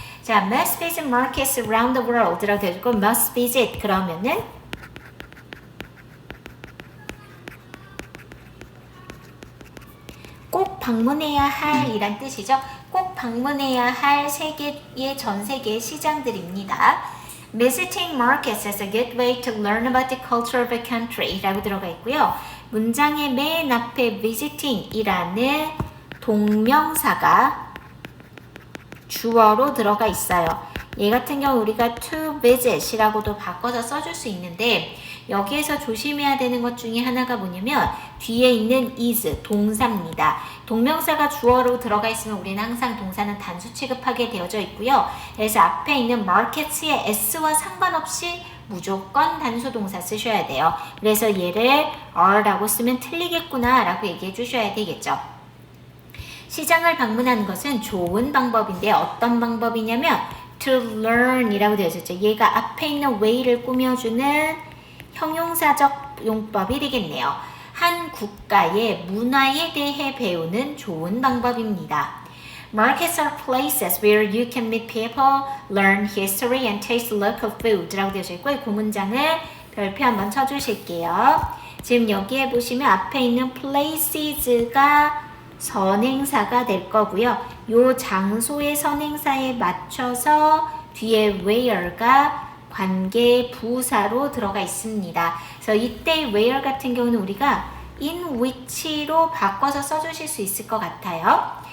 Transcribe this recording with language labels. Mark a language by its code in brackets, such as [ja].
[ko] 자, [en] must visit markets around the world [ko] 라고 되어 있고 must visit 그러면은 꼭 방문해야 할 이란 뜻이죠. 꼭 방문해야 할 세계의 전 세계의 시장들입니다. [en] Visiting markets is a good way to learn about the culture of a country [ko] 라고 들어가 있고요. 문장의 맨 앞에 visiting 이라는 동명사가 주어로 들어가 있어요. 얘 같은 경우 우리가 to visit 이라고도 바꿔서 써줄 수 있는데 여기에서 조심해야 되는 것 중에 하나가 뭐냐면 뒤에 있는 is 동사입니다. 동명사가 주어로 들어가 있으면 우리는 항상 동사는 단수 취급하게 되어져 있고요. 그래서 앞에 있는 markets의 s와 상관없이 무조건 단수 동사 쓰셔야 돼요. 그래서 얘를 are라고 쓰면 틀리겠구나 라고 얘기해 주셔야 되겠죠. 시장을 방문하는 것은 좋은 방법인데 어떤 방법이냐면 to learn 이라고 되어 있었죠. 얘가 앞에 있는 way를 꾸며주는 형용사적 용법이 되겠네요. 한 국가의 문화에 대해 배우는 좋은 방법입니다. [en] Markets are places where you can meet people, learn history and taste local food [ko] 라고 되어 있고 이 문장을 별표 한번 쳐주실게요. 지금 여기에 보시면 앞에 있는 places가 선행사가 될 거고요. 요 장소의 선행사에 맞춰서 뒤에 where가 관계 부사로 들어가 있습니다. 그래서 이때 where 같은 경우는 우리가 in which로 바꿔서 써주실 수 있을 것 같아요.